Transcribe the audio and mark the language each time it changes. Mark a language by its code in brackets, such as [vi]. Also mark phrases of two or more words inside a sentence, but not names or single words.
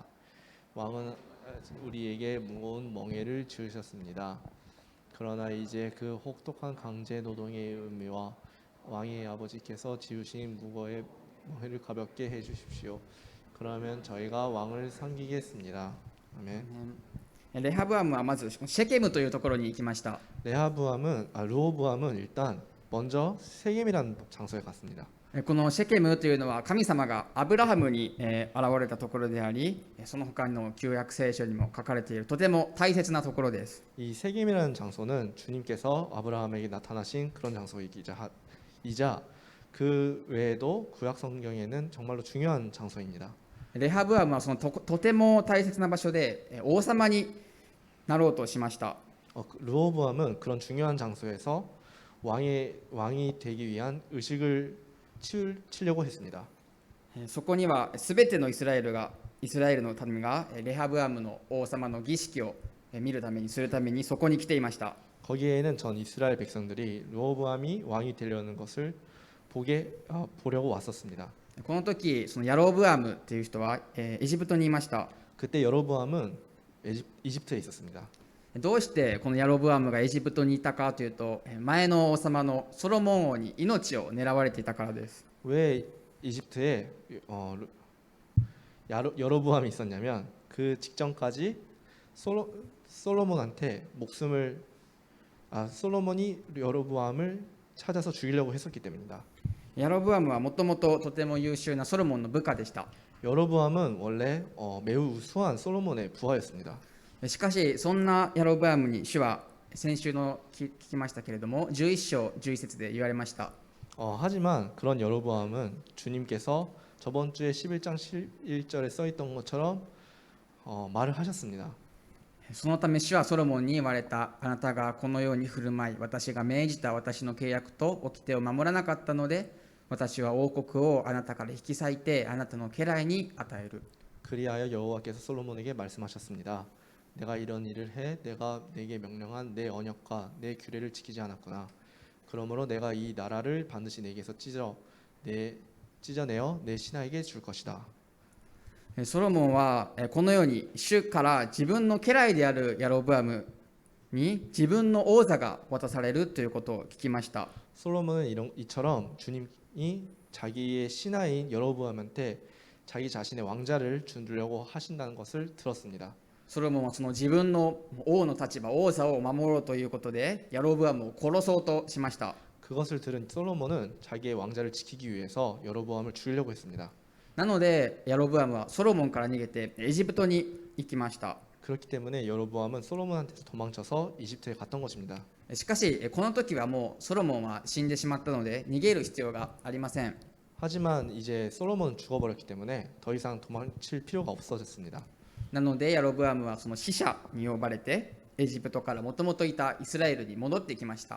[ko] 왕은 우리에게 무거운 멍에를 지으셨습니다. 그러나 이제 그 혹독한 강제 노동의 의미와 왕의 아버지께서 지으신 무거운 멍에를 가볍게 해주십시오. 그러면 저희가 왕을 섬기겠습니다. 아멘. [ja] レハブアムはまずシェケムというところに行きました。 [ko] 르호보암은 일단 먼저 세겜이라는 장소에 갔습니다. [ja] このシェケムというのは神様がアブラハムに現れたところであり、その他の旧約聖書にも書かれているとても大切なところです。 [ko] 이 세겜이라는 장소는 주님께서 아브라함에게 나타나신 그런 장소이자 그 외에도 구약 성경에는 정말로 중요한 장소입니다. [ja] レハブアムはそのとても大切な場所で王様になろうとしました。 [ko] 르호보암은 그런 중요한 장소에서 왕이 되기 위한 의식을 치려고 했습니다. [ja] そこにはすべてのイスラエルの民がレハブアムの王様の儀式を見るためにするためにそこに来ていました。 [ko] 거기에는 전 이스라엘 백성들이 르호보암이 왕이 되려는 것을 보려고 왔었습니다. [ja] この時そのヤロブアムという人はエジプトにいました。 [ko] 그때 여로보암은 이집트에 있었습니다. [ja] どうしてこのヤロブアムがエジプトにいたかというと、前の王様のソロモン王に命を狙われていたからです。 [ko] 왜 이집트에 여로보암이 있었냐면 그 직전까지 솔로몬이 여로보암을 찾아서 죽이려고 했었기 때문입니다. [ja] ヤロブアムはもともととても優秀なソロモンの部下でした。 [ko] 여로보암은 원래 매우 우수한 솔로몬의 부하였습니다. [ja] しかしそんなヤロブアムに主は先週の聞きましたけれども11章11節で言われました。 [ko] 하지만 그런 여로보암은 주님께서 저번 주에 11장 11절에 써 있던 것처럼 말을 하셨습니다. [ja] そのため主はソロモンに言われた。あなたがこのように振る舞い、私が命じた私の契約と掟を守らなかったので、私は王国をあなたから引き裂いてあなたの家来に与える。 [ko] 그리하여 여호와께서 솔로몬에게 말씀하셨습니다. 내가 이런 일을 해 내가 내게 명령한 내 언약과 내 규례를 지키지 않았구나. 그러므로 내가 이 나라를 반드시 내게서 찢어내어 내 신하에게 줄 것이다. [ja] ソロモンはこのように主から自分の家来であるヤロブアムに自分の王座が渡されるということを聞きました。 [ko] 솔로몬은 이처럼 주님이 자기의 신하인 여로보암한테 자기 자신의 왕자를 주려고 하신다는 것을 들었습니다. [ja] ソロモンはその自分の王の立場、王座を守ろうということでヤロブアムを殺そうとしました。 [ko] 그것을 들은 솔로몬은 자기의 왕자를 지키기 위해서 여로보암을 죽이려고 했습니다. [ja] なのでヤロブアムはソロモンから逃げてエジプトに行きました。 [ko] 그렇기 때문에 여로보암은 솔로몬한테서 도망쳐서 이집트에 갔던 것입니다. [ja] しかしこの時はもうソロモンは死んでしまったので逃げる必要がありません。 [ko] 하지만 이제 솔로몬은 죽어버렸기 때문에 더 이상 도망칠 필요가 없어졌습니다. [ja] なのでヤロブアムはその死者に呼ばれてエジプトからもともといたイスラエルに戻ってきました。